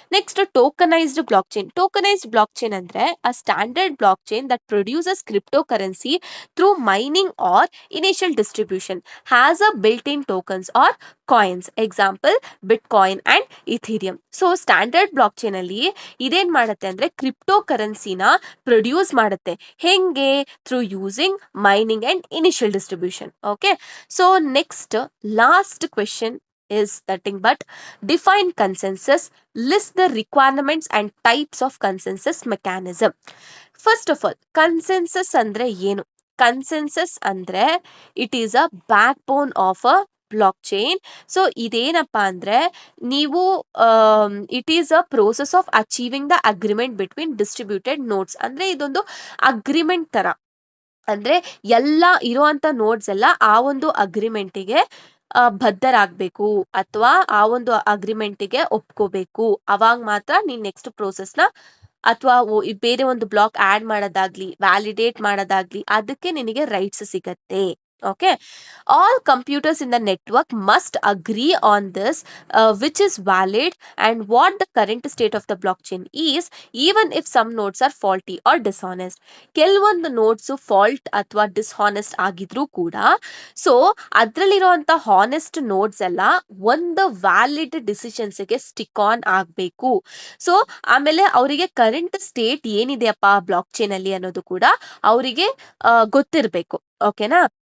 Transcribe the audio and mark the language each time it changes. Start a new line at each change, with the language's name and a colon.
English: Next tokenized blockchain. Tokenized blockchain ಅಂದ್ರೆ a standard blockchain that produces cryptocurrency through mining or initial distribution has a built in tokens or coins. Example Bitcoin and Ethereum.
Kannada: So standard block chain ಅಲ್ಲಿ ಇದೇನ್ ಮಾಡುತ್ತೆ ಅಂದ್ರೆ crypto ಕರೆನ್ಸಿನ produce ಮಾಡುತ್ತೆ. ಹೆಂಗೆ?
English: Through using mining and initial distribution. Okay. So next last question is nothing but define consensus, list the requirements and types of consensus mechanism. First of all, consensus
Kannada: ಅಂದ್ರೆ ಏನು?
English: Consensus ಅಂದ್ರೆ it is a backbone of a blockchain.
Kannada: So ಇದೇನಪ್ಪಾ ಅಂದ್ರೆ ನೀವು
English: It is a process of achieving the agreement between distributed nodes.
Kannada: ಅಂದ್ರೆ ಇದೊಂದು agreement ತರ. ಅಂದ್ರೆ ಎಲ್ಲ ಇರುವಂತ ನೋಡ್ಸ್ ಎಲ್ಲ ಆ ಒಂದು ಅಗ್ರಿಮೆಂಟಿಗೆ ಬದ್ಧರಾಗಬೇಕು ಅಥವಾ ಆ ಒಂದು ಅಗ್ರಿಮೆಂಟಿಗೆ ಒಪ್ಕೋಬೇಕು. ಅವಾಗ ಮಾತ್ರ ನೀನ್ ನೆಕ್ಸ್ಟ್ ಪ್ರೋಸೆಸ್ನ ಅಥವಾ ಬೇರೆ ಒಂದು ಬ್ಲಾಕ್ ಆಡ್ ಮಾಡೋದಾಗ್ಲಿ, ವ್ಯಾಲಿಡೇಟ್ ಮಾಡೋದಾಗ್ಲಿ ಅದಕ್ಕೆ ನಿನಗೆ ರೈಟ್ಸ್ ಸಿಗತ್ತೆ.
English: Okay, all computers in the network must agree on this, which is valid and what the current state of the blockchain is, even if some nodes are faulty or dishonest.
Kannada: ಕೆಲವೊಂದು notes fault ಅಥವಾ ಡಿಸ್ಹಾನೆಸ್ಟ್ ಆಗಿದ್ರು ಕೂಡ so ಅದ್ರಲ್ಲಿರುವಂತ honest notes ಎಲ್ಲ ಒಂದು valid ಡಿಸಿಷನ್ಸ್ಗೆ stick on ಆಗ್ಬೇಕು. So ಆಮೇಲೆ ಅವರಿಗೆ current state ಏನಿದೆಯಪ್ಪ block chain ಅಲ್ಲಿ ಅನ್ನೋದು ಕೂಡ ಅವರಿಗೆ ಗೊತ್ತಿರ್ಬೇಕು. ಓಕೆನಾ.